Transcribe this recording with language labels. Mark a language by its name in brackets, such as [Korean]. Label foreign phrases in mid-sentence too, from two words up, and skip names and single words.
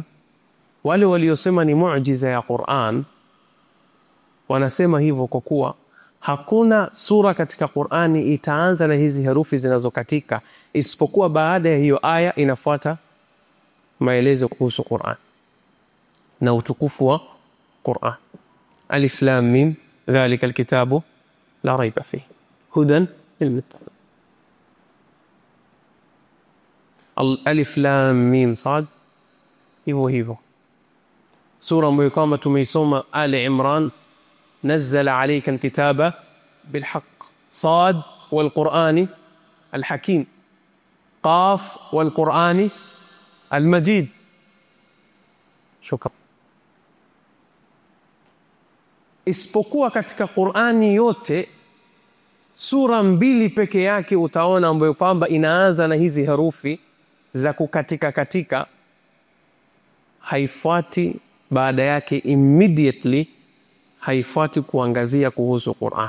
[Swahili] Wale waliosema ni muujiza ya Qur'an wanasema hivyo kwa kuwa hakuna sura katika Qur'ani itaanza na hizi herufi zinazokatika isipokuwa baada ya hiyo aya inafuata maelezo kuhusu Qur'an na utukufu wa Qur'an. [Arabic] الم ذلك الكتاب لا ريب فيه هدى للمتقين. الم ص, [Swahili] hivyo sura ambayo kama tumeisoma Ali Imran, [Arabic] نزل عليك الكتاب بالحق، صاد والقرآن الحكيم، قاف والقرآن المجيد. شكرا. [Swahili] Isipokuwa katika Qur'ani yote sura 2 peke yake utaona ambayo kwamba inaanza na hizi herufi za kukatika, haifuati baada yake immediately, haifuati kuangazia kuhusu Qur'an.